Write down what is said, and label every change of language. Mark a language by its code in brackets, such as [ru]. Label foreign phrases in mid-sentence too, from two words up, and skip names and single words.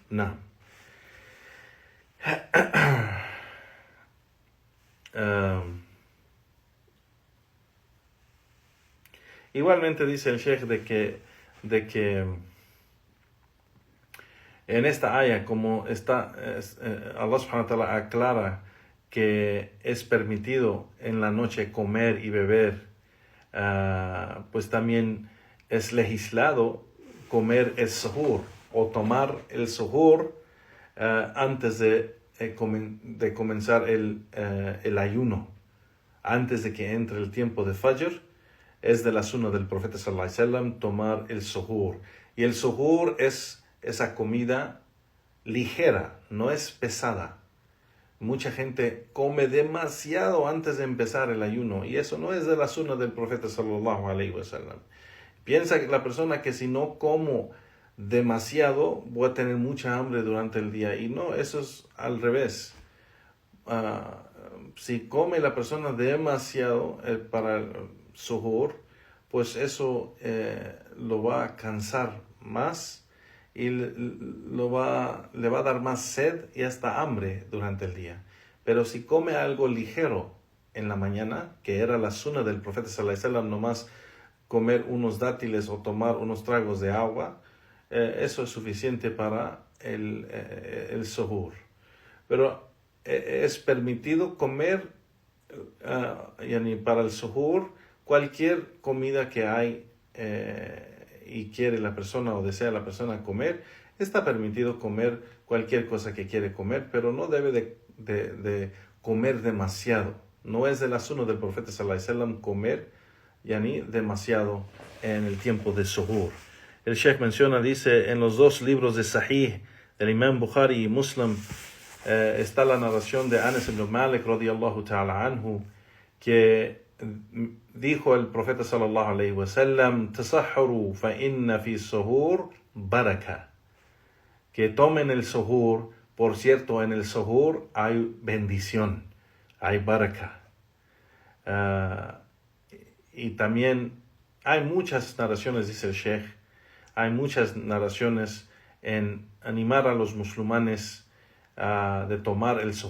[es] Igualmente dice el Sheikh de que en esta aya, como está, Allah [ar] سبحانه وتعالى [es] aclara que es permitido en la noche comer y beber, pues también es legislado comer el suhur o tomar el suhur antes de comenzar el ayuno, antes de que entre el tiempo de Fajr. Es de la sunna del profeta [ar] صلى الله عليه وسلم [es] tomar el suhur. Y el suhur es esa comida ligera, no es pesada. Mucha gente come demasiado antes de empezar el ayuno, y eso no es de la sunna del profeta [ar] صلى الله عليه وسلم. [es] Piensa que la persona que si no como demasiado voy a tener mucha hambre durante el día, y no, eso es al revés. Si come la persona demasiado para el suhur, pues eso lo va a cansar más y le va a dar más sed y hasta hambre durante el día. Pero si come algo ligero en la mañana, que era la sunna del profeta [ar] صلى الله عليه وسلم, [es] nomás comer unos dátiles o tomar unos tragos de agua, eso es suficiente para el suhur. Pero es permitido comer para el suhur cualquier comida que hay y quiere la persona o desea la persona comer. Está permitido comer cualquier cosa que quiere comer, pero no debe de comer demasiado. No es de la sunna del profeta [ar] صلى الله عليه وسلم [es] comer demasiado en el tiempo de suhur. El Sheikh dice, en los dos libros de Sahih del Imam Bukhari y Muslim, está la narración de Anas ibn Malik [ar] رضي الله تعالى عنه, [es] que dijo el profeta [ar] صلى الله عليه وسلم: تسحروا فإن في السحور بركة, [es] que tomen el suhur, por cierto en el suhur hay bendición, hay baraka. Y también hay muchas narraciones, dice el Sheikh, hay muchas narraciones en animar a los musulmanes de tomar el suhur.